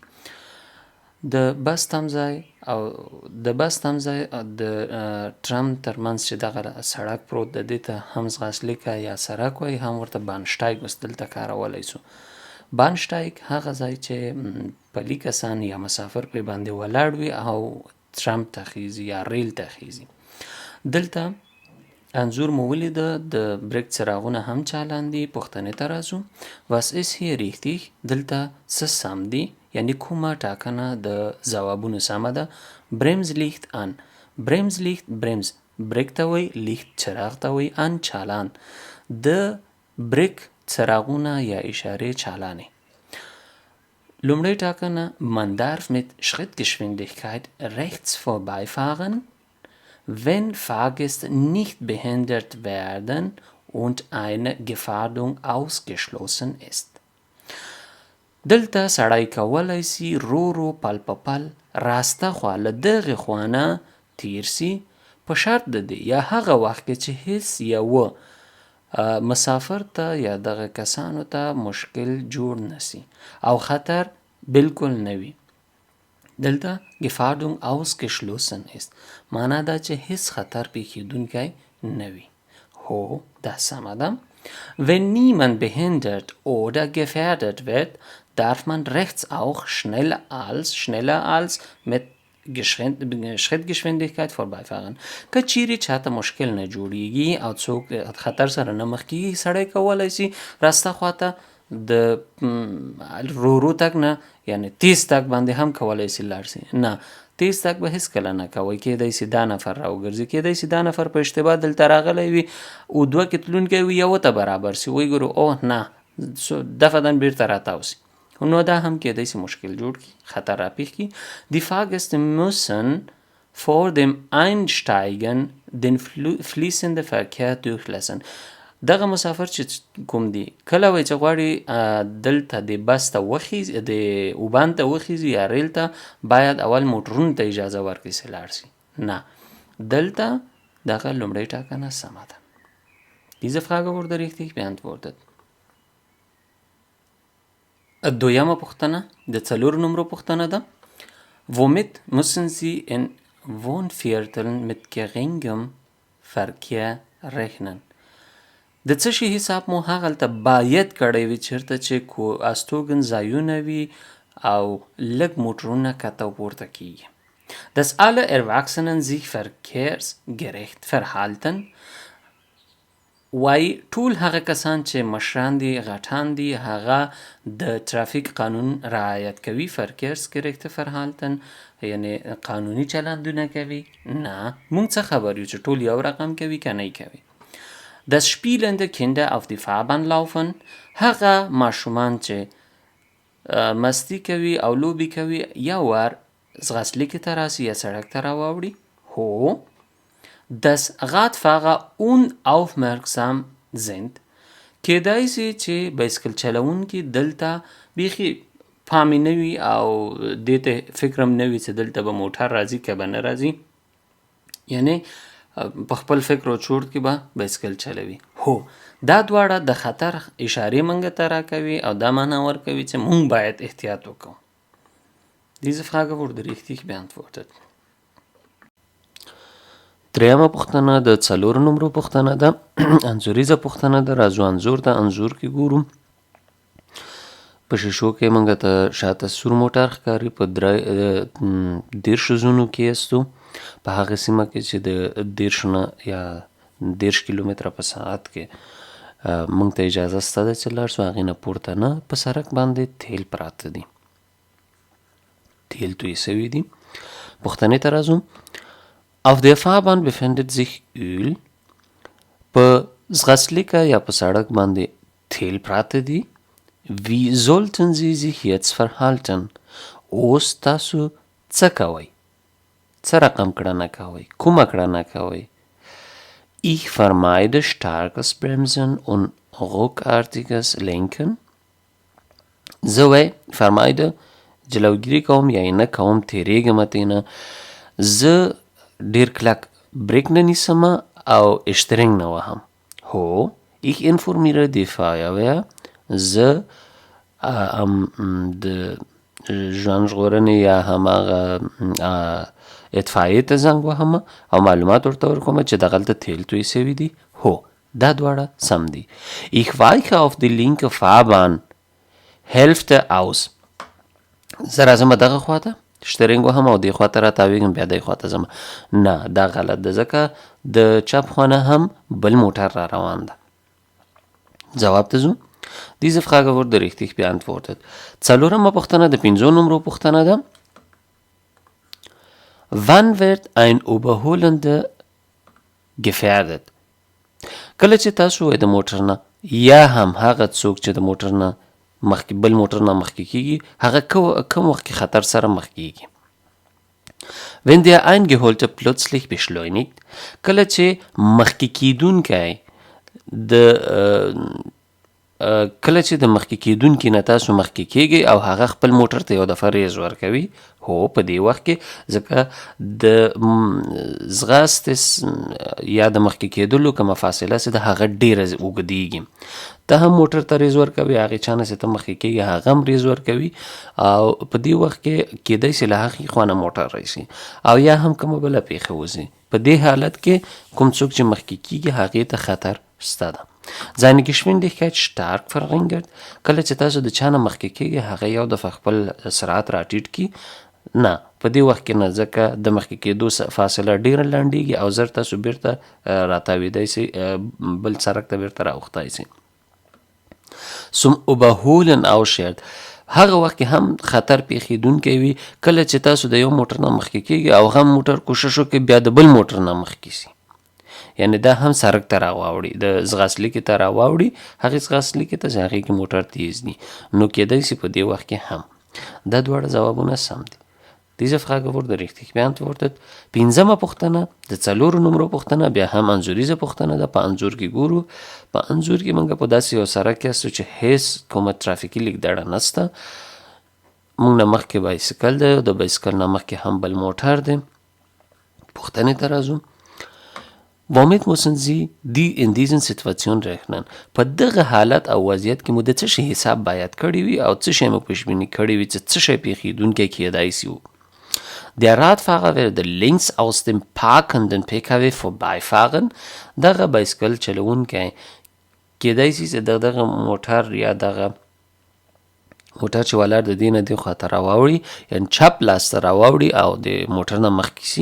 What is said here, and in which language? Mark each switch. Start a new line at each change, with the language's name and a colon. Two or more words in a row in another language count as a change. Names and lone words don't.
Pashto: د بس تمځای او د ټرام ترمنځ چې دغه سړک پروت ده دې ته هم ځغاسلیکه یا سړک وایي، هم ورته بانشتایګ اوس دلته کارولی سو. بانشتایګ هغه ځای چې پلي کسان یا مسافر پرې باندې ولاړ وي او ټرام ته خیزي یا ریل ته خیزي. دلته انځور مو ولیده، د بریک څراغونه هم چالان دي. پوښتنې ته راځو.
German: Was ist hier richtig؟
Pashto: دلته څه سم دي؟ یعنی کومه ټاکنه د ځوابونو سمه ده؟
German: Brems Licht an. Brems Licht
Pashto: برمز بریک ته وایي، لیخت چراغ ته وایي، ان چالان. د بریک څراغونه یا اشارې چالانې. لومړی ټاکنه
German: man darf mit Schrittgeschwindigkeit rechts vorbeifahren, wenn Fahrgäste nicht behindert werden und eine Gefährdung ausgeschlossen ist.
Pashto: دلته سړی کولی سي رو رو پل په پل راسته خوا له دغې خوا نه تیر سي په شرط د دې یا هغه وخت کې چې هیڅ یوه مسافر ته یا دغه کسانو ته مشکل جوړ نسی او خطر بالکل نه وي. دلته
German: Gefährdung ausgeschlossen ist
Pashto: معنا دا چې هیڅ خطر پیښیدونکی نه وي. هو دا سمه ده.
German: Wenn niemand behindert oder gefährdet wird, darf man rechts auch schneller als mit Schrittgeschwindigkeit vorbeifahren.
Pashto: که چیرې چاته مشکل نه جوړیږي او څوک خطر سره نه مخ کیږي، سړی کولی سي راسته خواته د رو تګ نه یعنی تیز تګ باندې هم کولی سي لاړ سي. نه، تیز تګ به هیڅکله نه کوئ. کیدای سي دا نفر راوګرځي، کیدای سي دا نفر په اشتباه دلته راغلی وي او دوه کې تلونکی وي، یوه ته برابر سي وایي ګورو اوه نه دفعه بیرته راتاو سي، نو دا هم کیدای سي مشکل جوړ کړي، خطر راپېښ کړي.
German: Die Fahrgäste müssen vor dem Einsteigen den fließenden Verkehr durchlassen.
Pashto: دغه مسافر چې کوم دي کله وایي چې غواړي دلته د بس ته وخیزي، د اوبان ته وخیزي یا ریل ته، باید اول موټرونو ته اجازه ورکړي چې لاړ شي. نه، دلته دغه لومړۍ ټاکنه سمه ده.
German: Diese Frage wurde richtig beantwortet.
Pashto: دویمه پوښتنه د څلورو نمرو پوښتنه ده.
German: Womit müssen Sie in Wohnvierteln mit geringem Verkehr rechnen؟
Pashto: د څه شي حساب مو هغلته باید کړی وي چېرته چې استوګن ځایونه وي او لږ موټرونه کته و پورته کیږي.
German: Dass alle Erwachsenen sich verkehrsgerecht verhalten
Pashto: وایي ټول هغه کسان چې مشران دي، غټان دي، هغه د ترافیک قانون رعایت کوي.
German: verkehrsgerecht verhalten
Pashto: یعنی قانوني چلندونه کوي. نه، موږ څه خبر یو چې ټول یو رقم کوي که نه کوي.
German: Dass spielende Kinder auf die Fahrbahn laufen
Pashto: هغه ماشومان چې مستی کوي او لوبې کوي یو وار ځغاسلیکې ته راسي یا سړک ته راواوړي. هو.
German: Dass Radfahrer unaufmerksam sind
Pashto: کیدای سي چې بایسکل چلونکي دلته بیخي پامې نه وي او دې ته فکر هم نه وي چې دلته به موټر راځي که به نه راځي، یعنی په خپل فکر او چورت کې به بایسکل چلوي. هو دا دواړه د خطر اشارې موږ ته راکوي او دا معنا ورکوي چې موږ باید احتیاط وکړو.
German: Diese Frage wurde richtig beantwortet.
Pashto: دریمه پوښتنه د 4 نمبر پوښتنه ده. انځوریزه پوښتنه ده. راځو انځور ته. انځور کې ګورو په شیشو کې موږ ته شاته سور موټر ښکاري. په 13 زونو کې استو په هغه سیمه کې چې د 13 نه یا 13 کیلومتره په ساعت کې موږ ته اجازه سته ده چې لاړ شو. هغې نه پورته نه په سړک باندې تیل پراته دي، تیل توی سوي دي. پوښتنې ته راځو.
German: Auf der Fahrbahn befindet sich Öl.
Pashto: په ځغستلیکه یا په سړک باندې تیل پراته دي.
German: Wie sollten Sie sich jetzt verhalten?
Pashto: اوس تاسو څه کوئ؟ څه رقم کړنه کوئ؟ کومه کړنه کوئ؟
German: Ich vermeide starkes Bremsen und ruckartiges Lenken.
Pashto: زه vermeide جلوګیري کوم یا یې نه کوم، تېرېږم ترېنه. زه ډېر کلک بریک نه نیسم او اشترنګ نه وهم.
German: هو ich informiere die Feuerwehr.
Pashto: زه د ژوند ژغورنې یا هماغه اطفایې ته زنګ وهم او معلومات ورته ورکوم چې دغلته تیل توی سوي دي. هو دا دواړه سم دي.
German: Ich weiche auf die linke Fahrbahn Hälfte aus.
Pashto: زه راځم دغه خواته شترنګ وهم او دې خواته راتاویږم بیا دې خواته ځم. نه دا غلط ده، ځکه د چپ خوا نه هم بل موټر را روان ده. جواب ته ځو.
German: Diese Frage wurde richtig beantwortet.
Pashto: 4 پوښتنه د 5 نمبر پوښتنه ده.
German: Wann wird ein Überholender gefährdet?
Pashto: کله چې تاسو د موټر نه یا هم هغه څوک چې د موټر نه مخکې بل موټر نه مخکې کېږي هغه کوم وخت کې خطر سره مخ کېږي.
German: Wenn der Eingeholte plötzlich beschleunigt.
Pashto: کله چې مخکې کېدونکی کله چې د مخکې کېدونکي نه تاسو مخکې کېږئ او هغه خپل موټر ته یو دفعه ریز ورکوي. هو په دې وخت کې ځکه د ځغاستې یا د مخکې کېدلو کومه فاصله چې د هغه ډېره اوږدېږي، ته هم موټر ته ریز ورکوي، هغې چا نه چې ته مخکې کېږي هغه هم ریز ورکوي او په دې وخت کې کېدی شي له هغې خوا نه موټر راشي او یا هم کومه بله پېښه وځي. په دې حالت کې کوم څوک چې مخکې کېږي هغې ته خطر شته ده.
German: Seine Geschwindigkeit stark verringert.
Pashto: کله چې تاسو د چا نه مخکې کېږي هغه یو دفعه خپل سرعت راټیټ کړي. نه په دې وخت کې نه، ځکه د مخکې کېدو فاصله ډېره لنډېږي او زر تاسو بیرته راتاویدی سئ، بل سړک ته بیرته راوختی سئ.
German: Zum Überholen ausschert.
Pashto: هغه وخت کې هم خطر پیښیدونکی وي کله چې تاسو د یو موټر نه مخکې کېږي او هم موټر کوشش وکړي بیا د بل موټر نه مخکې سي، یعنې دا هم سړک ته راواوړي، د ځغاستلیکې ته راواوړي، هغې ځغاستلیکې ته چې هغې کې موټر تیز دي، نو کېدی سي په دې وخت کې هم. دا دواړه ځوابونه سم دي.
German: Diese Frage wurde richtig beantwortet.
Pashto: 5 پوښتنه د 4 نمبر پوښتنه بیا هم انځوریزه پوښتنه ده. په انځور کې ګورو. په انځور کې موږ په داسې یو سړک کې استو چې هیڅ کومه ترافیکي لیکدړه نسته. موږ نه مخکې بایسکل دی او د بایسکل نه مخکې هم بل موټر دی. پوښتنې ته راځو.
German: Womit müssen Sie die in diesen Situation rechnen?
Pashto: په دغه حالت او وضعیت کې مو د څه شي حساب باید کړی وي او څه شی مو پیشبیني کړی وي چې څه شی پیښیدونکی کېدای سي.
German: Der Radfahrer werde links aus dem parkenden PKW vorbeifahren.
Pashto: دغه بایسکل چلوونکی کېدای سي چې دغه موټر یا دغه موټر چې ولاړ د دې نه دې خواته راواوړي، یعنې چپ لاس ته راواوړي او د موټر نه مخکې سي.